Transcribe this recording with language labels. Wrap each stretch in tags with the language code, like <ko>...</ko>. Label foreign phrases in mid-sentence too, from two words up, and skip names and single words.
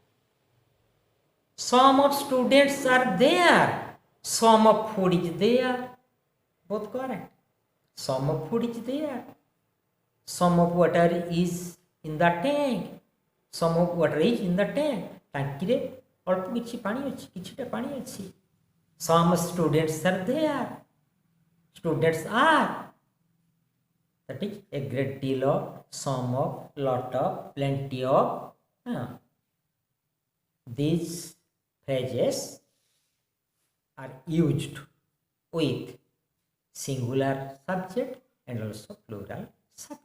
<en>Some of students are there. Some of food is there. Both correct. Some of food is there. Some of water is in the tank. Some of water is in the tank.</en> <or>ଟାଙ୍କିରେ ଅଳ୍ପ କିଛି ପାଣି ଅଛି, କିଛିଟା ପାଣି ଅଛି.</or> <en>Some students are there. Students are. That is a great deal of, some of, lot of, plenty of. These phrases are used with singular subject and also plural subject.</en>